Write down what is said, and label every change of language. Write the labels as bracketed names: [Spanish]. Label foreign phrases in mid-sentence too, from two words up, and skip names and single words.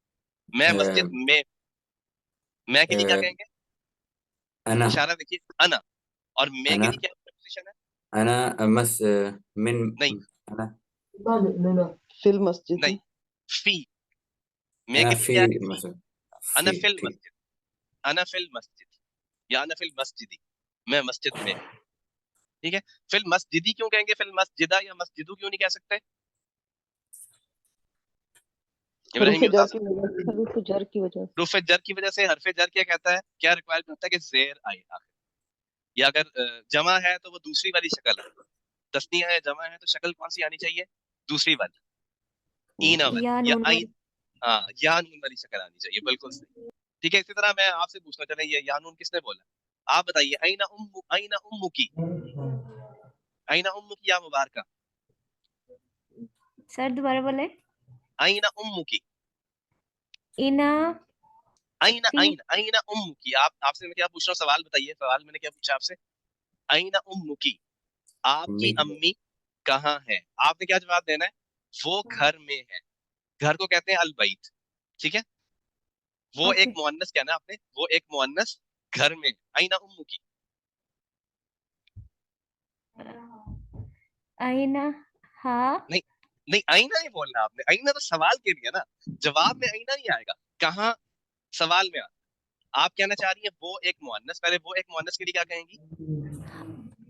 [Urdu] میں مسجد میں کے لیے کیا کہیں گے؟ انا, اشارہ دیکھیے, انا, اور میں کے لیے کیا پوزیشن ہے؟ [Arabic] انا من [Urdu] نہیں, [Arabic] فی المسجد, [Urdu] نہیں, فی, میں انا کے لیے فی کیا ہے؟ مسجد, [Arabic] انا فی [Urdu] ٹھیک, [Arabic] المسجد, انا فی المسجد, یا انا فی المسجدی, [Urdu] میں مسجد میں. ٹھیک ہے, [Arabic] فی المسجدی [Urdu] کیوں کہیں گے, [Arabic] فی المسجدہ [Urdu] یا مسجدو کیوں نہیں کہہ سکتے؟ ابراہیم یہ بتا سکتے ہیں. حروف جر کی وجہ سے, حروف جر کی وجہ سے. حرف جر کیا کہتا ہے, کیا ریکوائر کرتا ہے کہ زیر آئے آخر, یا اگر جمع ہے تو وہ دوسری والی شکل ہے, تسنیہ ہے, جمع ہے, تو شکل کون سی آنی چاہیے؟ دوسری والی, اینا والی, یا آئین, ہاں یا نون والی شکل آنی چاہیے, بالکل صحیح. ٹھیک ہے, اسی طرح میں آپ سے پوچھنا چاہتا ہوں, یہ یا نون کس نے بولا؟ آپ بتائیے, [Arabic] اینا امو کی, اینا امو کی یا مبارکہ, [Urdu] سر دوبارہ بولے. [Arabic] اینا امو کی, [Urdu] اینا [Arabic] اینا اینا اینا امو کی. [Urdu] آپ سے میں کیا پوچھ رہا ہوں, سوال بتائیے, سوال میں نے کیا پوچھا آپ سے, [Arabic] اینا امو کی, [Urdu] آپ کی امی کہاں ہے؟ آپ نے کیا جواب دینا ہے؟ وہ گھر میں ہے. گھر کو کہتے ہیں البیت, ٹھیک ہے, وہ ایک مؤنث کہنا آپ نے, وہ ایک مؤنث گھر میں. [Arabic] اینا امو کی, [Urdu] آئینہ ہاں, نہیں آئینہ نہیں بولنا آپ نے, آئینہ تو سوال کے لیے نا, جواب میں آئینہ نہیں آئے گا, کہاں سوال میں آتا. آپ کہنا چاہ رہی ہیں وہ ایک مؤنث, پہلے وہ ایک مؤنث کے لیے کیا کہیں گی؟